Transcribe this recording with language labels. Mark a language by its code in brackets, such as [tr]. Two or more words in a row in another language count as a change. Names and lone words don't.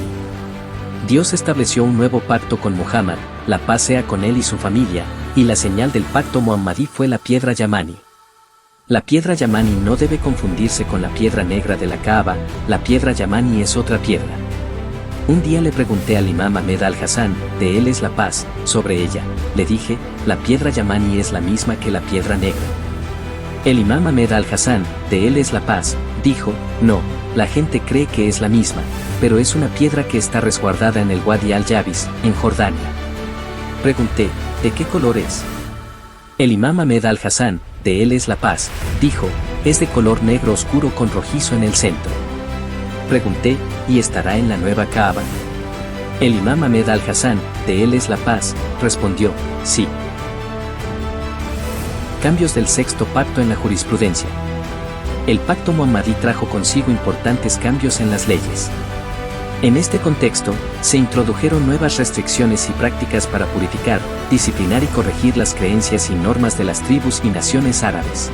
[es] Dios estableció un nuevo pacto con Muhammad, la paz sea con él y su familia, y la señal del pacto muhammadí fue la piedra Yamani. La piedra Yamani no debe confundirse con la piedra negra de la Kaaba, la piedra Yamani es otra piedra. Un día le pregunté al imam Ahmed al-Hassan, de él es la paz, sobre ella, le dije, la piedra Yamani es la misma que la piedra negra. El imam Ahmed al-Hassan, de él es la paz, dijo, no, la gente cree que es la misma, pero es una piedra que está resguardada en el Wadi al-Jabis, en Jordania. Pregunté, ¿de qué color es? El imam Ahmed al-Hassan, de él es la paz, dijo, es de color negro oscuro con rojizo en el centro. Pregunté, ¿y estará en la nueva Kaaba? El imam Ahmed al-Hassan, de él es la paz, respondió, sí. Cambios del sexto pacto en la jurisprudencia. El pacto muhammadí trajo consigo importantes cambios en las leyes. En este contexto, se introdujeron nuevas restricciones y prácticas para purificar, disciplinar y corregir las creencias y normas de las tribus y naciones árabes.